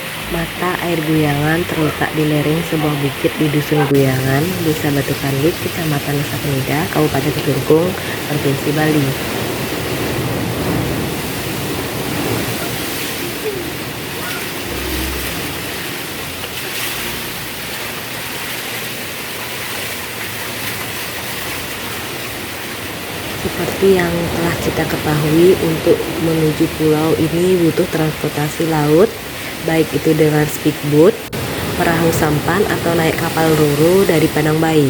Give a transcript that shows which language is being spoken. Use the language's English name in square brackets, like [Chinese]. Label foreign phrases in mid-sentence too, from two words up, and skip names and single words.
[Indonesian] Mata air Guyangan terletak di lereng sebuah bukit di Dusun Guyangan, Desa Batu Kanduk, Kecamatan Nusa Penida, Kabupaten Kelungkung, Provinsi Bali. Seperti yang telah kita ketahui, untuk menuju pulau ini butuh transportasi laut, baik itu dengan speedboat, perahu sampan, atau naik kapal roro dari Padang Bayi.